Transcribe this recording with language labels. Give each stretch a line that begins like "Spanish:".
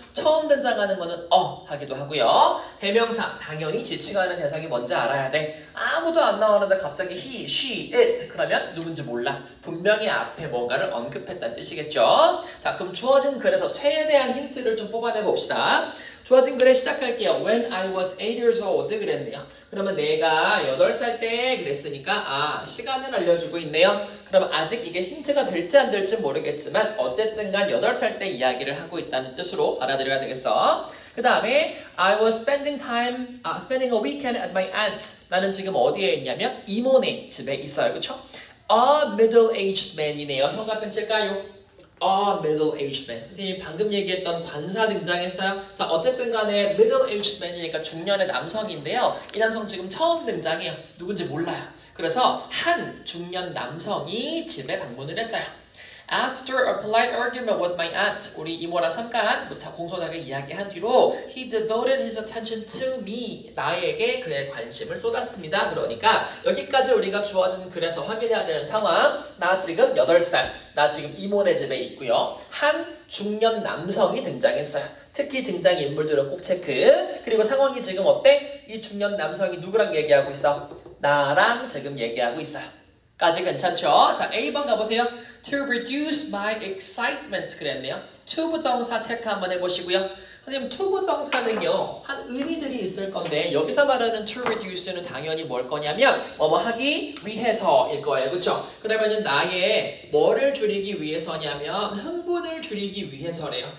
Korean: 처음 등장하는 거는 하기도 하고요. 대명사 당연히 지칭하는 대상이 뭔지 알아야 돼. 아무도 안 나오는데 갑자기 he, she, it 그러면 누군지 몰라. 분명히 앞에 뭔가를 언급했다는 뜻이겠죠. 자, 그럼 주어진 글에서 최대한 힌트를 좀 뽑아내 봅시다. 주어진 글에 시작할게요.
English: When I was 8 years old
Korean: 그랬네요. 그러면 내가 8살 때 그랬으니까 시간을 알려주고 있네요. 그럼 아직 이게 힌트가 될지 안 될지 모르겠지만 어쨌든 간 8살 때 이야기를 하고 있다는 뜻으로 알아들여야 되겠어. 그 다음에
English: I was spending a weekend at my aunt.
Korean: 나는 지금 어디에 있냐면 이모네 집에 있어요. 그쵸?
English: A middle-aged man이네요.
Korean: 형광펜 칠까요?
English: middle-aged man.
Korean: 선생님 방금 얘기했던 관사 등장했어요. 자, 어쨌든 간에
English: middle-aged man
Korean: 이니까 중년의 남성인데요. 이 남성 지금 처음 등장해요. 누군지 몰라요. 그래서 한 중년 남성이 집에 방문을 했어요.
English: After a polite argument with my aunt,
Korean: 우리 이모랑 잠깐 공손하게 이야기한 뒤로
English: he devoted his attention to me,
Korean: 나에게 그의 관심을 쏟았습니다. 그러니까 여기까지 우리가 주어진 글에서 확인해야 되는 상황. 나 지금 8살, 나 지금 이모네 집에 있고요. 한 중년 남성이 등장했어요. 특히 등장인물들은 꼭 체크. 그리고 상황이 지금 어때? 이 중년 남성이 누구랑 얘기하고 있어? 나랑 지금 얘기하고 있어요. 까지 괜찮죠? 자, A번 가보세요.
English: To reduce my excitement
Korean: 그랬네요. to 부정사 체크 한번 해보시고요. 선생님, to 부정사는요. 한 의미들이 있을 건데 여기서 말하는
English: to reduce
Korean: 는 당연히 뭘 거냐면 뭐뭐 하기 위해서일 거예요. 그쵸? 그러면은 나의 뭐를 줄이기 위해서냐면 흥분을 줄이기 위해서래요.